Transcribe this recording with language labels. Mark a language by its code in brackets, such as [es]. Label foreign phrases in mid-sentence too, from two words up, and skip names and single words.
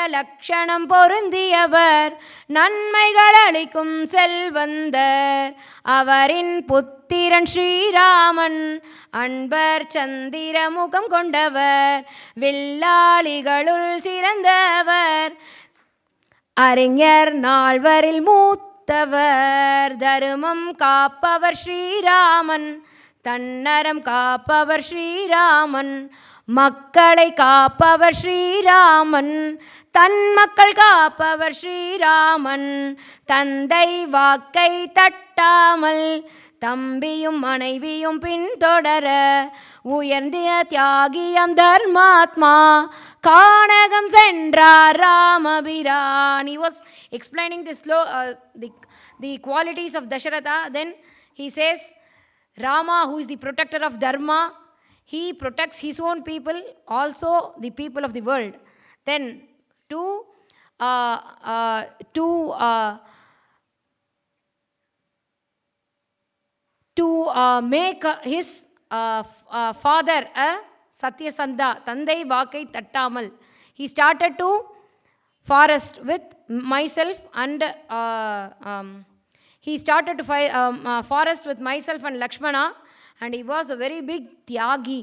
[ta] லட்சணம் பொருந்தியவர் நன்மைகளளிக்கும் செல்வந்தர் அவரின் புத்திரன் ஸ்ரீ ராமன் அன்பர் சந்திர முகம் கொண்டவர் வில்லாளிகளுள் சிறந்தவர் அறிஞர் நல்லவரில் மூத்தவர் தர்மம் காப்பவர் ஸ்ரீ ராமன் தன்னறம் காப்பவர் ஸ்ரீ ராமன் Tannaram Kapavar Sri Raman மக்களை காப்பவர் ஸ்ரீராமன், தன் மக்கள் காப்பவர் ஸ்ரீராமன், தந்தை வாக்கை தட்டாமல் தம்பியும் மனைவியும் பின்தொடர உயர்ந்திய தியாகியம் தர்மாத்மா கானகம் சென்றார் ராமபிரான். [en] He was explaining the qualities of Dasharatha. Then he says, Rama, who is the protector of Dharma, he protects his own people, also the people of the world. Then to make his father a Satyasandha, [ta] தந்தை வாக்கை தட்டாமல், [en] he started to forest with myself and he started to forest with myself and Lakshmana, and he was a very big Tyagi.